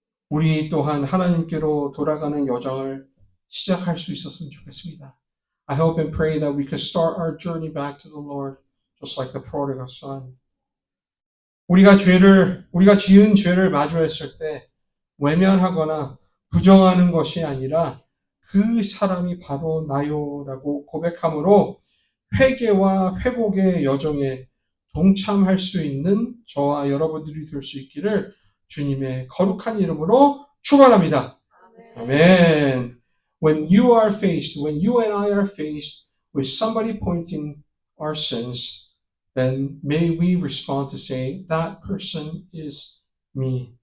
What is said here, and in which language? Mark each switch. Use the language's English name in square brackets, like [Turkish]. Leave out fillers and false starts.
[Korean] 우리 또한 하나님께로 돌아가는 여정을 시작할 수 있었으면 좋겠습니다. [English] I hope and pray that we could start our journey back to the Lord, just like the prodigal son. [Korean] 우리가 지은 죄를 마주했을 때 외면하거나 부정하는 것이 아니라 그 사람이 바로 나요라고 고백함으로 회개와 회복의 여정에 동참할 수 있는 저와 여러분들이 될 수 있기를 주님의 거룩한 이름으로 축원합니다. 아멘. [English] When you and I are faced with somebody pointing our sins, then may we respond to say, that person is me.